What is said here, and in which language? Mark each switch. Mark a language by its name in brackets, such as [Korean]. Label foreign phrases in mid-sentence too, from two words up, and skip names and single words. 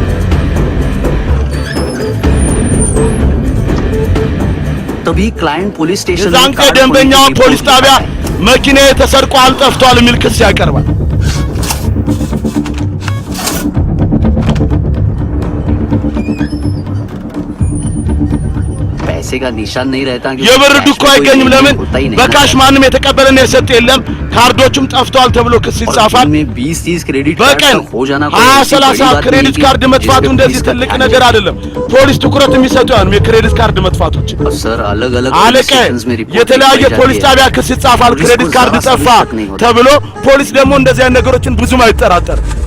[Hindi] तभी क्लाइंट [English] police station [Amharic] የዛን ቀን ደንበኛው ፖሊስ ጣቢያ መኪናዬ ተሰርቋል፣ ጠፍቷል የሚል ክስ ያቀርባል። [Hindi] पैसे का निशान नहीं रहता [Amharic] የብር ዱካ አይገኝም። ለምን? በካሽ ማንም የተቀበለና የሰጠ የለም። ካርዶቹም ጠፍቷል ተብሎ ክስ ይጻፋል። [Hindi] में 20-30 क्रेडिट [Amharic] በቀን 20-30 [English] credit card [Amharic] መጥፋቱ እንደዚህ ትልቅ ነገር አይደለም። ፖሊስ ትኩረት የሚሰጠው ያን የክሬዲት ካርድ መጥፋቶች። [Hindi] सर अलग अलग [Amharic] አለቀ የተለያየ ፖሊስ ጣቢያ ክስ ይጻፋል። [English] credit card [Amharic] ጠፋ ተብሎ ፖሊስ ደግሞ እንደዚህ አይነት ነገሮችን ብዙም አይጠራጠርም።